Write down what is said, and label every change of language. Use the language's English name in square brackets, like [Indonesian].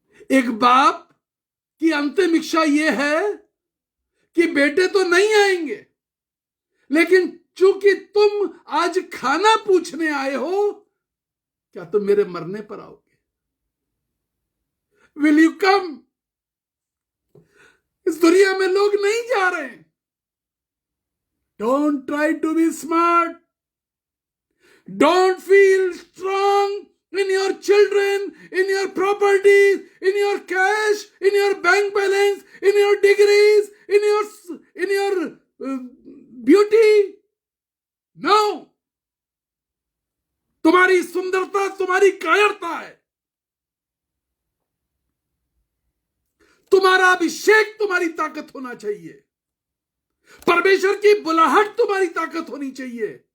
[Hindi] एक बाप की अंतिम इच्छा यह है कि बेटे तो नहीं आएंगे, लेकिन चूंकि तुम आज खाना पूछने आए हो, क्या तुम मेरे मरने पर आओगे? [English] Will you come? [Hindi] इस दुनिया में लोग नहीं जा रहे हैं। [English] Don't try to be smart, don't feel strong in your children, in your properties, in your cash, in your bank balance, in your degrees, in your beauty. No. [Hindi] तुम्हारी सुंदरता तुम्हारी कायरता है। तुम्हारा अभिषेक तुम्हारी ताकत होना चाहिए। परमेश्वर की बुलाहट तुम्हारी ताकत होनी चाहिए।